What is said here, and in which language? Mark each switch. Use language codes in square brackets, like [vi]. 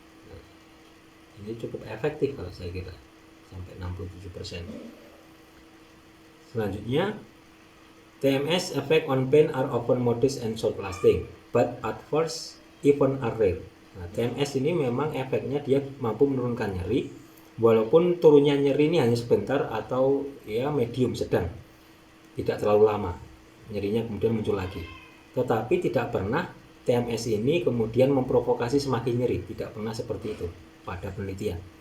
[id] Nah, ini cukup efektif kalau saya kira, sampai 67%. Selanjutnya, [en] TMS effect on pain are often modest and short lasting, but at first even are rare. [id] Nah, TMS ini memang efeknya dia mampu menurunkan nyeri, walaupun turunnya nyeri ini hanya sebentar atau ya medium sedang, tidak terlalu lama, nyerinya kemudian muncul lagi. Tetapi tidak pernah TMS ini kemudian memprovokasi semakin nyeri, tidak pernah seperti itu pada penelitian.